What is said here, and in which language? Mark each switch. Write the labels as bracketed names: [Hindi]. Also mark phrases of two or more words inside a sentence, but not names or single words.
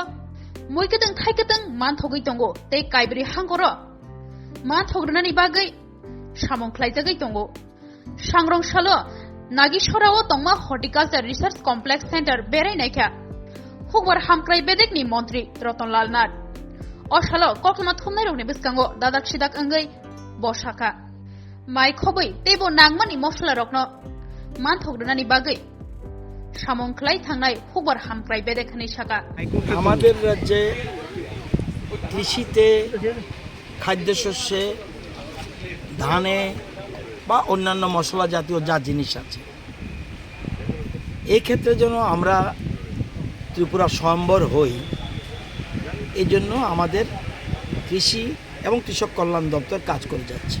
[Kok Borok] Muikatang Taikatang Manthogi Tongo Te Kaibre Hankoro Manthograni Bagwi Shamon Klaizagi Tongo Shangrong Shalo Nagichrrao Tongma [English] Horticulture Research Complex Center [Kok Borok] Berai Naikha Hukbar Hamkrai Bedekni Montri Ratan Nath Oshalo Koklama Thumnairogni Biskango Dadak Shidak Angai Boshaka Mai Khoboi Tebo Nangmani Mosla Rokno Manthograni Bagwi Shamon Klai Thangnai Hukbar Hamkrai Bedekni Shaka [Bangla] আমাদের রাজ্যে কৃষিতে খাদ্যশস্যে ধানে বা অন্যান্য মশলা জাতীয় যা জিনিস আছে এই ক্ষেত্রে যেন আমরা ত্রিপুরা স্বয়ম্বর হই এই জন্য আমাদের কৃষি এবং কৃষক কল্যাণ দপ্তর কাজ করে যাচ্ছে।